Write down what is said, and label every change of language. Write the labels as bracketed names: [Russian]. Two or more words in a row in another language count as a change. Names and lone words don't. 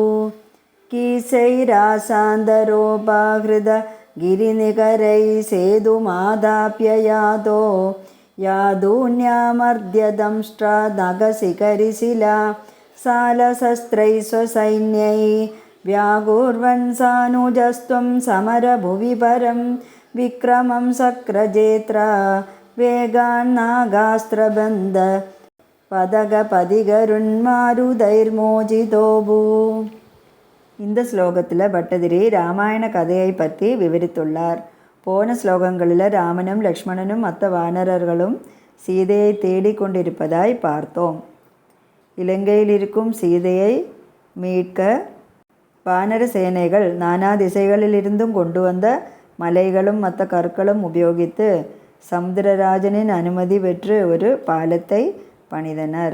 [Sanskrit] കീശൈരാശാന്തരോപാഹൃത ഗിരിനികരൈ സേതുമാധാപ്യയാതോ യാദൂന്യാമർദ്യ ദംഷ്ട്രാനഖശിഖരിശില സാലശസ്ത്രൈ സ്വസൈന്യൈ വ്യാകുർവൻ സാനുജസ്ത്വം സമരഭുവി പരം വിക്രമം സക്രജേത്ര വേഗാണ്ണാഗാസ്ത്രബന്ധ പതകപതികരുൺമാരുതൈർമോചിതോ ഭൂ. [Tamil] இந்த ஸ்லோகத்தில் பட்டதிரி ராமாயண கதையை பற்றி விவரித்துள்ளார். போன ஸ்லோகங்களில் ராமனும் லக்ஷ்மணனும் மற்ற வானரர்களும் சீதையை தேடிக்கொண்டிருப்பதாய் பார்த்தோம். இலங்கையில் இருக்கும் சீதையை மீட்க வானர சேனைகள் நானா திசைகளிலிருந்தும் கொண்டு வந்த மலைகளும் மற்ற கற்களும் உபயோகித்து சமுத்திரராஜனின் அனுமதி பெற்று ஒரு பாலத்தை பணிதனர்.